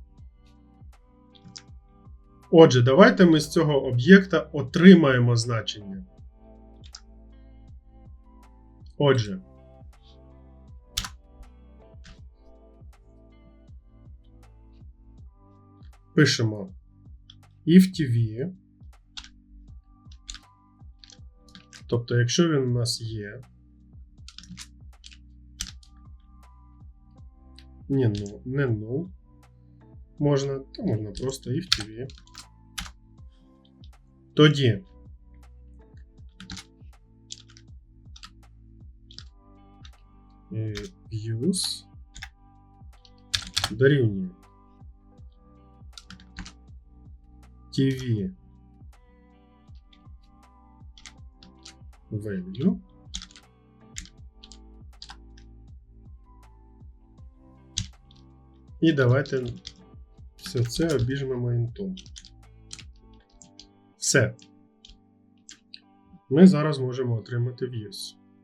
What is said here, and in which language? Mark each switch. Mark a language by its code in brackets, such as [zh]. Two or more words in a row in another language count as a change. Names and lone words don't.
[uk] Отже, давайте ми з цього об'єкта отримаємо значення. Отже, пишемо if_tv, тобто, якщо він у нас є, не null, можна просто if_tv, тоді views дорівнює [en] tv value [uk] і давайте все це обіжмемо інтом. Все. Ми зараз можемо отримати views.